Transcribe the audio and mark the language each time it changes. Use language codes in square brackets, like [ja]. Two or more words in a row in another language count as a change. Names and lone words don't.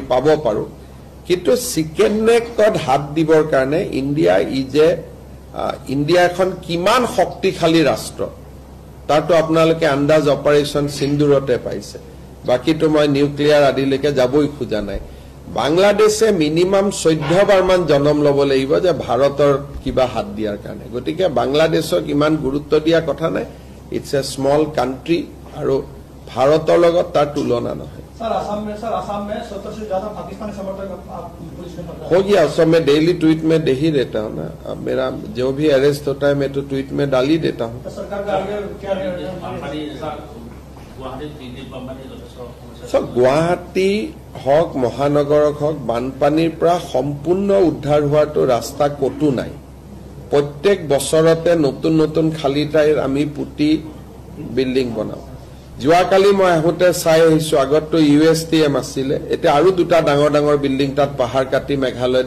[as] পাব পাৰো কিন্তু চিকেন নেকত হাত দিবৰ কাৰণে ইণ্ডিয়া এখন কিমান শক্তিশালী ৰাষ্ট্ৰ তাতো আপোনালোকে আন্দাজ অপাৰেশন সিন্দুৰতে পাইছে বাকিটো মই নিউক্লিয়াৰ আদিলৈকে যাবই খোজা নাই বাংলাদেশে মিনিমাম 14 বাৰ মান জনম লব লাগিব যে ভাৰতৰ কিবা হাত দিয়াৰ কাৰণে গতিকে বাংলাদেশক ইমান গুৰুত্ব দিয়া কথা নাই [en] it's a small country [as] আৰু ভাৰতৰ লগত তাৰ তুলনা নহয় [hi] सर असम में 70 से ज्यादा पाकिस्तानी समर्थक पुलिस ने पकड़ा हो गया उसमें मैं डेली ट्वीट में दे ही देता हूँ ना अब मेरा जो भी अरेस्ट होता है मैं तो ट्वीट में डाल ही देता हूँ सरकार का आगे क्या [as] গুৱাহাটী হওক মহানগৰক হওক বানপানীৰ পৰা সম্পূৰ্ণ উদ্ধাৰ হোৱাটো ৰাস্তা কতো নাই প্ৰত্যেক বছৰতে নতুন নতুন খালি ঠাইৰ আমি পুতি বিল্ডিং বনাও যোৱাকালি মই আহোতে চাই আহিছো আগতো USTM আছিল এতিয়া আৰু দুটা ডাঙৰ ডাঙৰ বিল্ডিং তাত পাহাৰ কাটি মেঘালয়ত